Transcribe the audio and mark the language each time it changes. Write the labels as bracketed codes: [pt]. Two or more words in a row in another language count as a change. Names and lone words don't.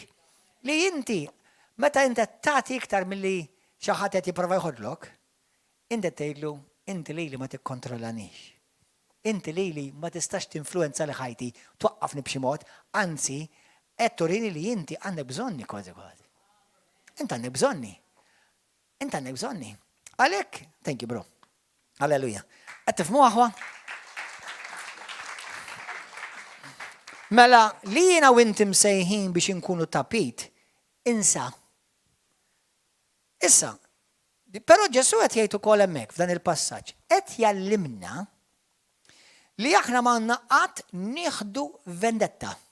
[mt] Li inti meta inti tagħti iktar milli xi ħadd qed jipprova jħodlok, inti tgħidlu inti lili ma tikkontrollanix. Inti lili ma tistax tinfluwenza li ħajti, twaqqafni b'xi mod, anzi qed turini li inti għandek bżonni kważi kważi. Inti għandek bżonni. Inti għandek bżonni. Għalhekk, [en] thank you bro. [mt] Alleluja. Qed tifhmu aħwa? Mela li jiena u inti msejħin biex inkunu tapit, insa. Issa, però Ġesu qed jgħid ukoll hemmhekk f'dan il-passaġġ, qed jallimna li aħna m'għandna qatt nieħdu vendetta.